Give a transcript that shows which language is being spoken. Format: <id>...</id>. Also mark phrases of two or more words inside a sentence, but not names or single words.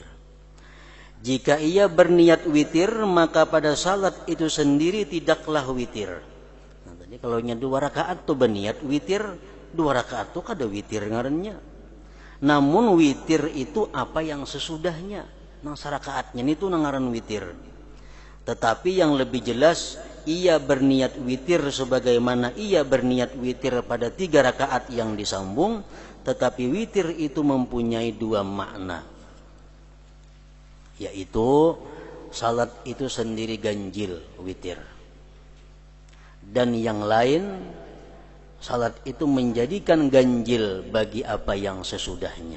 <id>Jika ia berniat witir, maka pada salat itu sendiri tidaklah witir.</id> <bjn>Nah, tadi kalau 2 rakaat tuh berniat witir, 2 rakaat tuh kada witir ngarannya.</bjn> <id>Namun witir itu apa yang sesudahnya.</id> <bjn>Nang 1 rakaatnya itu ngaran witir.</bjn> <id>Tetapi yang lebih jelas, ia berniat witir sebagaimana ia berniat witir pada 3 rakaat yang disambung. Tetapi witir itu mempunyai 2 makna, yaitu salat itu sendiri ganjil witir, dan yang lain salat itu menjadikan ganjil bagi apa yang sesudahnya.</id>